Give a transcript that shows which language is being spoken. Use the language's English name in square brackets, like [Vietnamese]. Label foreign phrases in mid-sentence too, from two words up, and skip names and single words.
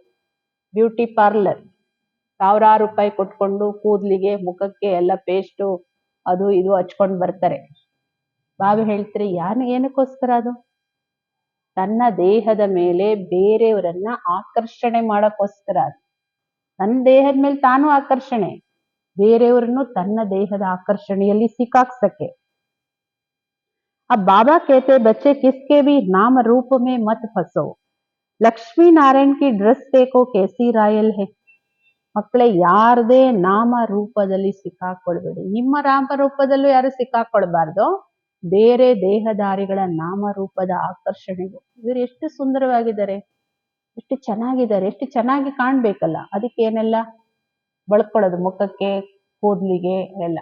[English] beauty parlour [Kannada] ಸಾವಿರಾರು ರೂಪಾಯಿ ಕೊಟ್ಕೊಂಡು ಕೂದ್ಲಿಗೆ, ಮುಖಕ್ಕೆ ಎಲ್ಲ ಪೇಸ್ಟು ಅದು ಇದು ಹಚ್ಕೊಂಡು ಬರ್ತಾರೆ. ಬಾಬಾ ಹೇಳ್ತಾರೆ, ಏನಕ್ಕೋಸ್ಕರ ಅದು? ತನ್ನ ದೇಹದ ಮೇಲೆ ಬೇರೆಯವರನ್ನ ಆಕರ್ಷಣೆ ಮಾಡಕ್ಕೋಸ್ಕರ. ತನ್ನ ದೇಹದ ಮೇಲೆ ತಾನು ಆಕರ್ಷಣೆ, ಬೇರೆಯವರನ್ನು ತನ್ನ ದೇಹದ ಆಕರ್ಷಣೆಯಲ್ಲಿ ಸಿಕ್ಕಾಕ್ಸಕ್ಕೆ. [Hindi] अब बाबा कहते, बच्चे किसके भी नाम रूप में मत फंसो. लक्ष्मी नारायण की ड्रेस देखो कैसी रायल है. [Kannada] ಮಕ್ಕಳೇ, ಯಾರದೇ ನಾಮ ರೂಪದಲ್ಲಿ ಸಿಕ್ಕಾಕೊಳ್ಬೇಡಿ. ನಿಮ್ಮ ನಾಮ ರೂಪದಲ್ಲೂ ಯಾರು ಸಿಕ್ಕಾಕೊಳ್ಬಾರ್ದು. ಬೇರೆ ದೇಹದಾರಿಗಳ ನಾಮ ರೂಪದ ಆಕರ್ಷಣೆಗೂ. ಇವರು ಎಷ್ಟು ಸುಂದರವಾಗಿದ್ದಾರೆ, ಎಷ್ಟು ಚೆನ್ನಾಗಿದ್ದಾರೆ, ಎಷ್ಟು ಚೆನ್ನಾಗಿ ಕಾಣ್ಬೇಕಲ್ಲ, ಅದಕ್ಕೆ ಏನೆಲ್ಲ ಬಳಕೊಳ್ಳೋದು, ಮುಖಕ್ಕೆ, ಕೂದಲಿಗೆ ಎಲ್ಲ.